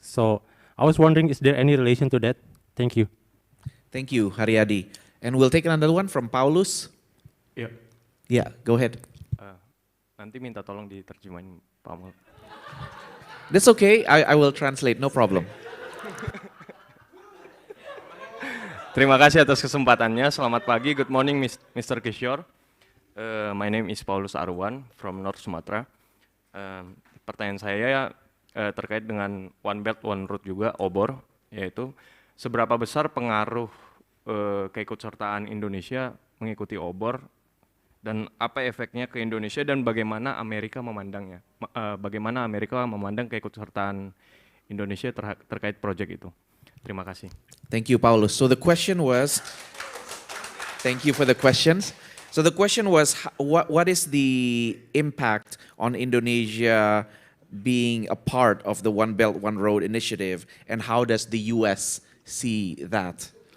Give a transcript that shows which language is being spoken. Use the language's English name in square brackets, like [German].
[English] So I was wondering, is there any relation to that? Thank you. Thank you, Haryadi. And we'll take another one from Paulus. [Indonesian] Ya. [English] Yeah, go ahead. [Indonesian] Nanti minta tolong diterjemahin Pak Mul. [English] That's okay, I will translate, no problem. [Indonesian] Terima kasih atas kesempatannya. Selamat pagi. [English] Good morning, Mr. Kishore. My name is Paulus Arwan from North Sumatra. [Indonesian] Pertanyaan saya terkait dengan One Belt One Road juga, OBOR, yaitu seberapa besar pengaruh keikutsertaan Indonesia mengikuti OBOR dan apa efeknya ke Indonesia dan bagaimana Amerika memandangnya, bagaimana Amerika memandang keikutsertaan Indonesia terkait proyek itu. Terima kasih. [English] Thank you, Paulus. So the question was, thank you for the questions. So the question was, what is the impact on Indonesia being a part of the One Belt, One Road initiative, and how does the US see that?